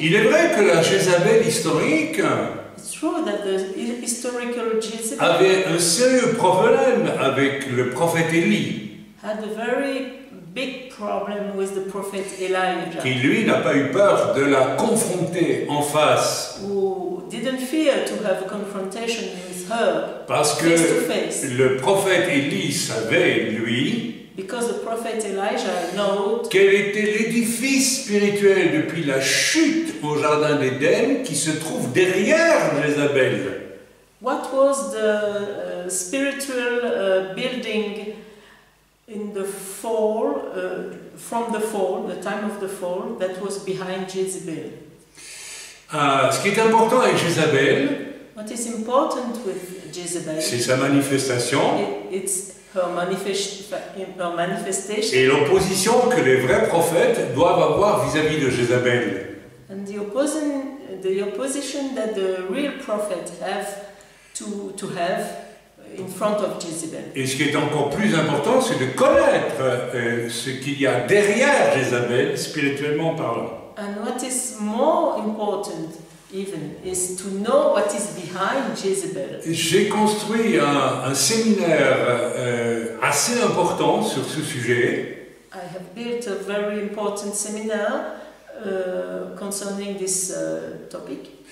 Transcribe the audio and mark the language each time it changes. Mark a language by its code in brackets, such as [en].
[fr] Il est vrai que la Jézabel historique [en] It's true that the historical Jezebel [fr] avait un sérieux problème avec le prophète Élie, [en] had a very big problem with the prophet Elijah, [fr] qui lui n'a pas eu peur de la confronter en face. [en] who didn't fear to have a confrontation with her [fr] Parce que [en] face to face. [fr] le prophète Élie savait, lui, [en] Because the prophet Elijah knew [fr] quel était l'édifice spirituel depuis la chute au jardin d'Éden qui se trouve derrière Jézabel. [en] what was the spiritual building in the fall, from the fall, the time of the fall, that was behind Jezebel. [fr] Ce qui est important avec Jézabel, [en] What is important with Jezebel, [fr] c'est sa manifestation [en] it's her manifestation [fr] et l'opposition que les vrais prophètes doivent avoir vis-à-vis de Jézabel. [en] and the opposition that the real prophet have to have in front of Jezebel. [fr] Et ce qui est encore plus important, c'est de connaître ce qu'il y a derrière Jézabel, spirituellement parlant. [en] And what is more important even is to know what is behind Jezebel. [fr] J'ai construit un séminaire assez important sur ce sujet. [en] I have built a very important seminar concerning this topic.